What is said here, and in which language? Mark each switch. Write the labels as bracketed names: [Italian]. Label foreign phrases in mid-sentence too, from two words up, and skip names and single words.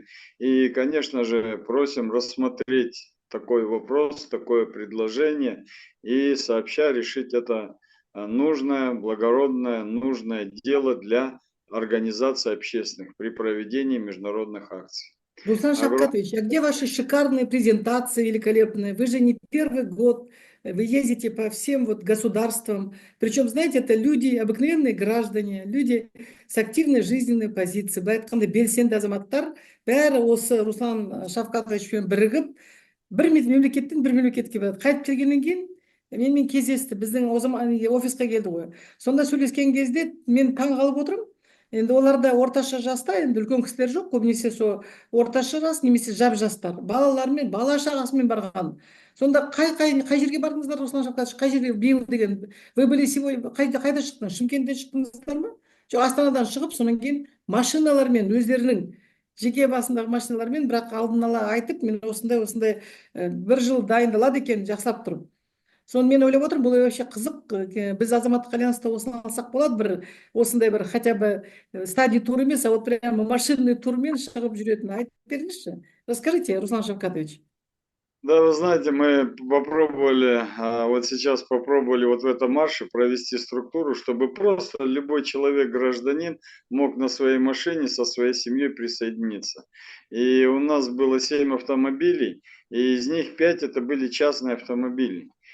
[Russian] И, конечно же, просим рассмотреть такой вопрос, такое предложение и сообща решить это нужное, благородное, нужное дело для организации общественных при проведении международных акций. Руслан Шавкатович, а где ваши шикарные презентации великолепные? Вы же не первый год, вы ездите по всем вот государствам. Причем, знаете, это люди, обыкновенные граждане, люди с активной жизненной позицией. [Kazakh] Былай айтқанда белсенді азаматтар бәрі осы Руслан Шавкатовичпен бірігіп, бір мемлекеттен бір мемлекетке барады. Қайтып келгеннен кейін менімен кездесті. Біздің о zaman офисқа келді ғой. Сонда сөйлескен кезде мен таң қалып отырмын. Енді оларда орташа жаста, енді үлкен кісілер жоқ, көбінесе сол орташа жас немесе жап жастар, балаларымен, бала шағасымен барған. Сонда қай жерге бардыңыздар, Руслан Шавкатович, қай жерге биыл деген? [Russian] Вы были сегодня [Kazakh] қайда шықтыңыз? Шымкенттен шықтыңыздар ма? Жоқ, Астанадан шығып, сонан кейін машиналармен, өздерінің жеке басындағы машиналармен, бірақ алдын ала айтып, мен осындай бір жыл дайындалады екен, жақсылап тұрып. Соны мен ойлап отырмын, бұл вообще қызық. Біз азаматтық альянста осыны алсақ болады, бір осындай бір [Russian] хотя бы стадий тур [Kazakh] емес, [Russian] а вот прямо машинный [Kazakh] турмен шығып жүретін. Айтып беріңізші. [Russian] Расскажите, Руслан Шавкатович. Да, вы знаете, мы попробовали, вот сейчас попробовали вот в этом марше провести структуру, чтобы просто любой человек, гражданин, мог на своей машине со своей семьей присоединиться. И у нас было 7 автомобилей, и из них 5 это были частные автомобили.